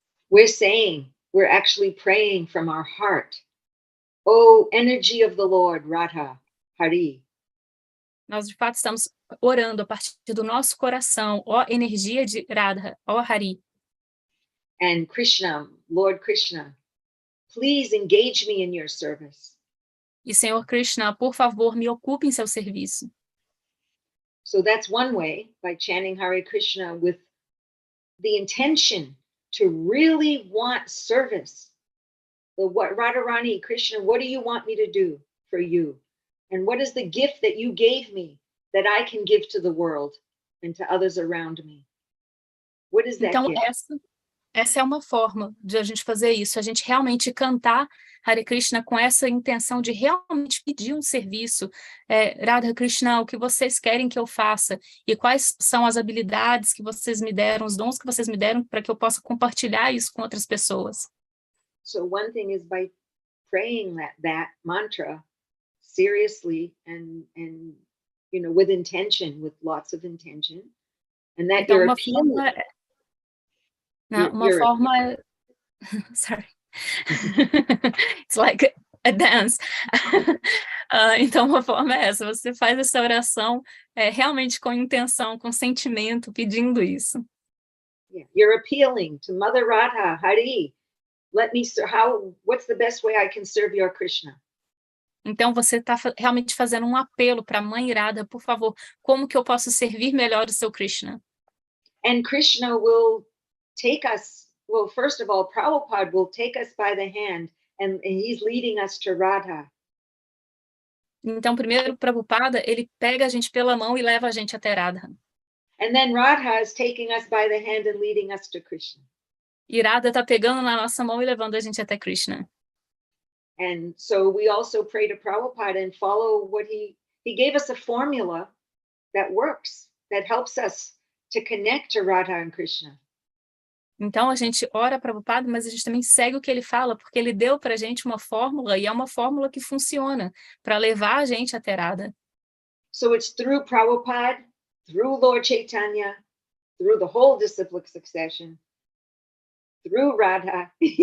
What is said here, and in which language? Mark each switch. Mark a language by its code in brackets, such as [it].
[en] we're actually praying from our heart. Oh, energy of the Lord, Radha, Hari. [pt] Nós de fato estamos orando a partir do nosso coração, ó energia de Radha, ó Hari. [en] And Krishna, Lord Krishna, please engage me in your service. [pt] E Senhor Krishna, por favor, me ocupe em seu serviço. [en] So that's one way, by chanting Hare Krishna with the intention to really want service. What Rādhārāṇī, Krishna, what do you want me to do for you? And what is the gift that you gave me that I can give to the world and to others around me? What is that [pt] então, [en] gift? [pt] Essa é uma forma de a gente fazer isso, a gente realmente cantar Hare Krishna com essa intenção de realmente pedir um serviço. Radha Krishna, o que vocês querem que eu faça? E quais são as habilidades que vocês me deram, os dons que vocês me deram para que eu possa compartilhar isso com outras pessoas? [en] So one thing is by praying that mantra seriously and with intention, with lots of intention, and that [pt] então, [en] you're [pt] uma [en] appealing. [pt] Forma [en] sorry. It's like a dance. [pt] Então, uma forma é essa, você faz essa oração realmente com intenção, com sentimento, pedindo isso. [en] Yeah. You're appealing to Mother Radha, Hari. What's the best way I can serve your Krishna? [pt] Então, você está realmente fazendo um apelo para a Mãe Radha, por favor, como que eu posso servir melhor o seu Krishna? [en] And Krishna will take us, well, first of all, Prabhupada will take us by the hand and he's leading us to Radha. [pt] Então, primeiro, Prabhupada, ele pega a gente pela mão e leva a gente até Radha. [en] And then Radha is taking us by the hand and leading us to Krishna. [pt] E Radha está pegando na nossa mão e levando a gente até Krishna. [en] And so we also pray to Prabhupada and follow what he gave us a formula that works, that helps us to connect to Radha and Krishna. [pt] Então, a gente ora para o Prabhupada, mas a gente também segue o que ele fala, porque ele deu para a gente uma fórmula, e é uma fórmula que funciona, para levar a gente até Radha. [en] So it's through Prabhupada, through Lord Chaitanya, through the whole disciplic succession, through Radha,